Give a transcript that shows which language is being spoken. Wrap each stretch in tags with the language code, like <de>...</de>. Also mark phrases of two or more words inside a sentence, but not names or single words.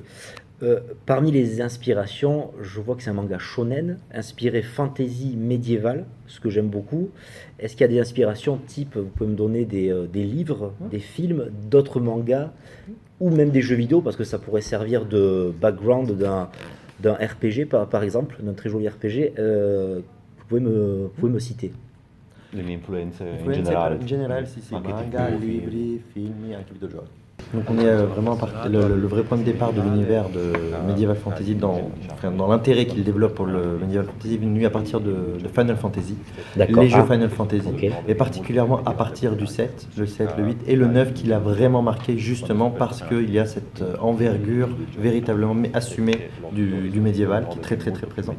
<fr>Parmi les inspirations, je vois que c'est un manga shonen, inspiré fantasy médiévale, ce que j'aime beaucoup. Est-ce qu'il y a des inspirations type, vous pouvez me donner des livres, des films, d'autres mangas, ou même des jeux vidéo, parce que ça pourrait servir de background d'un RPG, par exemple, d'un très joli RPG, vous pouvez me citer.</fr> <it>Delle influenze in Influenze generale. in generale, sì, sì, Anche manga, TV, libri, film, anche videogiochi.</it> <fr>Donc on est vraiment le vrai point de départ de l'univers de</fr> <en>Medieval Fantasy</en> <fr>dans l'intérêt qu'il développe pour le</fr> <en>Medieval Fantasy</en> <fr>venu à partir de Final Fantasy, D'accord. les jeux Ah. Final Fantasy, Ok. et particulièrement à partir du 7, le 7, le 8 et le 9 qui l'a vraiment marqué justement parce qu'il y a cette envergure véritablement assumée du médiéval qui est très très très présent.</fr>